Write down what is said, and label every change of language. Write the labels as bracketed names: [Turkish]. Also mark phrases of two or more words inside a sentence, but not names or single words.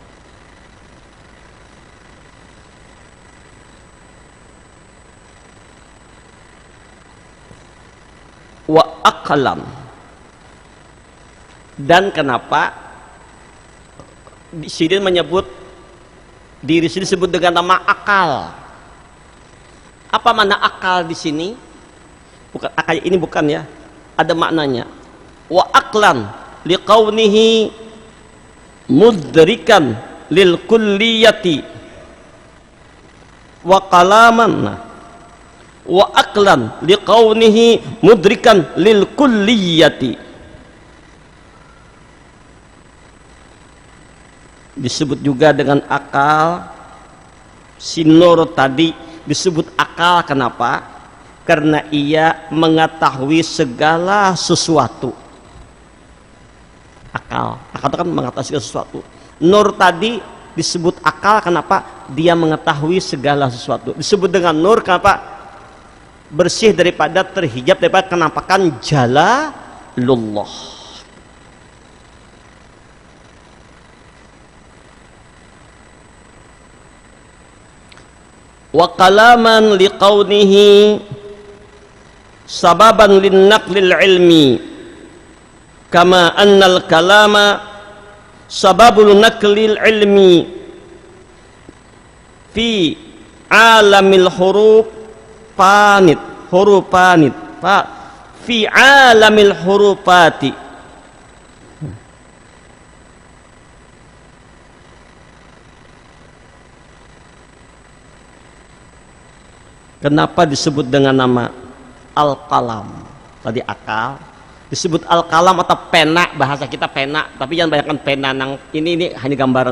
[Arabic] وعقلا, [Indonesian] dan kenapa di sini menyebut diri sini disebut dengan nama akal? Apa makna akal di sini? Bukan akal ini, bukan ya, ada maknanya. [Arabic] وعقلا لكونه مدركا للكليات وقلما وعقلا لكونه مدركا للكليات wa qalaman, wa aqlan liqaunihi mudrikan lil kulliyati. [Indonesian] Disebut juga dengan akal. Sinur tadi disebut akal, kenapa? Karena ia mengetahui segala sesuatu. Akal itu kan mengatasi sesuatu. Nur tadi disebut akal, kenapa? Dia mengetahui segala sesuatu. Disebut dengan nur, kenapa? Bersih daripada, terhijab daripada kenampakan jalalullah. [Arabic] وقلما لكونه سببا لنقل العلم كما أن القلم سبب لنقل العلم في عالم الحروف بانت في عالم الحروفات. [Indonesian] Kenapa disebut dengan nama al-qalam? Tadi akal, disebut al-qalam atau pena, bahasa kita pena, tapi jangan bayangkan pena nang ini hanya gambaran.